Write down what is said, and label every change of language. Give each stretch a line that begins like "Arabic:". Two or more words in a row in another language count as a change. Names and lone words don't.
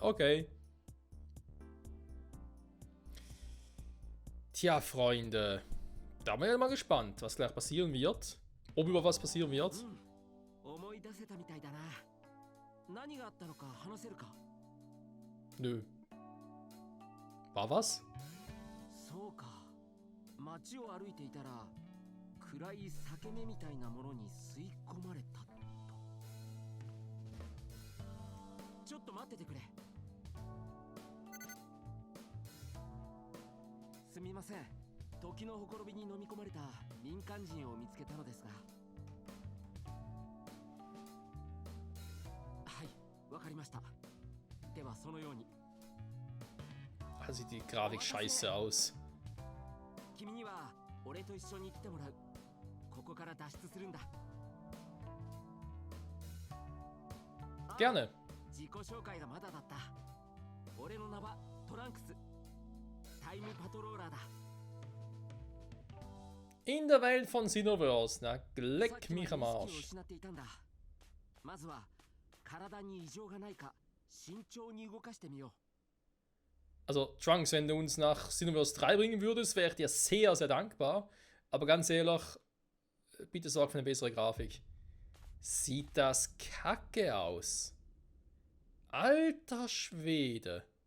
German: Okay. Tja, Freunde. Da bin ich mal gespannt, was gleich passieren wird. Ob über was passieren wird. Nö. War was?
Japanese: そうか。街を歩いていたら暗い裂け目みたいなものに吸い込まれたと。ちょっと待っててくれ。すみません。時のほころびに飲み込まれた民間人を見つけたのですが。はい、わかりました。ではそのように。
German: Da sieht die Grafik scheiße aus.
Japanese: 君には俺と一緒に来てもらう。ここから脱出するんだ。 Gerne. 自己紹介がまだだった。俺の名はトランクス。タイムパトローラーだ。
German: In der Welt von Xenoverse, na, leck mich am Arsch.
Japanese: まずは体に異常がないか慎重に動かしてみよう。
German: Also, Trunks, wenn du uns nach Xenoverse 3 bringen würdest, wäre ich dir sehr, sehr dankbar. Aber ganz ehrlich, bitte sorg für eine bessere Grafik. Sieht das kacke aus. Alter Schwede.